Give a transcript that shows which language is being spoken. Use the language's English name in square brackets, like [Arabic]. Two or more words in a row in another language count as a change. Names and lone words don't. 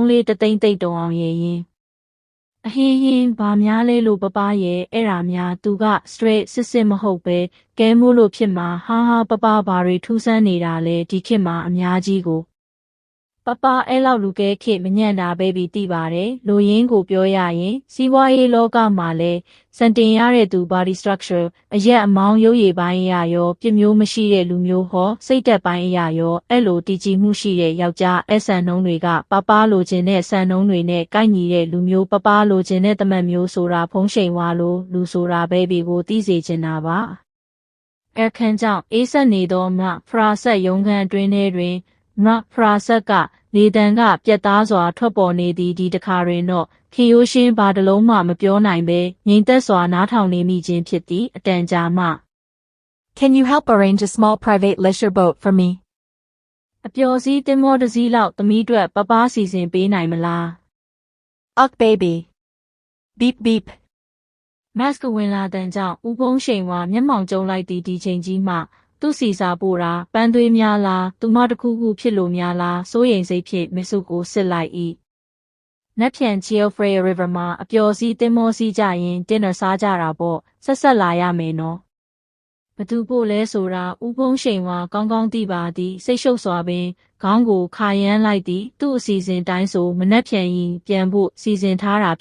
[Burmese] လေးတသိမ့်သိမ့်တုံအောင်ရဲ့ရင်အဟင်းဟင်းဘာများလဲလို့ပပရဲ့အဲ့ဒါများသူက straight စစ်မဟုတ်ပဲကဲမို့လို့ဖြစ်မှာဟာပပဘာတွေထူးဆန်းနေတာလဲဒီခေတ်မှာအများကြီးကိုပပအဲ့ လောက်လူကဲခေတ်မညံ့တာပဲပြီးသိပါတယ်လူရင်းကိုပြောရရင်စီးပွားရေးလောကမှာလဲစံတင်ရတဲ့သူ [English] body structure [Burmese] အရက်အမောင်းရုပ်ရည်ပိုင်းအရာရောပြမျိုးမရှိတဲ့လူ မျိုးဟောစိတ်သက်ပိုင်းအရာရောအဲ့လိုတည်ကြည်မှုရှိတဲ့ယောက်ျားအဆန်နှုံးတွေကပပလိုချင်တဲ့ဆန်နှုံးတွေနဲ့ကိုက်ညီတဲ့လူမျိုးပပလိုချင်တဲ့တမတ်မျိုးဆိုတာဖုံးရှိန်ဝါလိုလူဆိုတာပဲပြီးကိုသိစေချင်တာပါအခန်းကြောင့်အေးဆက်နေသောမဖရာဆက်ရုံခန်းအတွင်းထဲတွင်မဖရာဆက်ကလေတံကပြက်သားစွာထွက်ပေါ်နေသည်ဒီတခါတွင်တော့ခင်ရိုးရှင်းဘာတလုံးမှမပြောနိုင်ပဲငြိမ်သက်စွာနားထောင်နေမိခြင်းဖြစ်သည်အတန်ကြာမှ [English] Can you help arrange a small private leisure boat for me? [Burmese] အပျော်စီးတင်မောတစ်စီးလောက်သမီးအတွက်ပပစီစဉ်ပေးနိုင်မလား [English] Ugh baby. Beep beep. [Burmese] မတ်စကဝင်လာတဲ့ကြောင့်ဦးဖုံးရှိန်ဝါမျက်မှောင်ကျုံလိုက်သည်ဒီချိန်ကြီးမှသူ့စီစာပို့တာပန်းသွေးများလားသူမတစ်ခုခုဖြစ်လို့များလားစိုးရိမ်စိတ်ဖြင့်မစ်စုကိုစစ်လိုက်၏နက်ဖြန် Geoffrey River မှာအပျော်စီးတင်မောစီးကြရင်တင်းနစားကြတာပေါ့ဆက်လာရမယ်နော်ဘသူပို့လဲဆိုတာဦးဖုံးရှိန်ဝါကောင်းကောင်းသိပါသည်စိတ်ရှုပ်စွာပင်ခေါင်းကိုခါရမ်းလိုက်သည်သူ့အစီအစဉ်တိုင်းဆိုမနက်ဖြန်ရင်ပြန်ဖို့စီစဉ်ထားတာ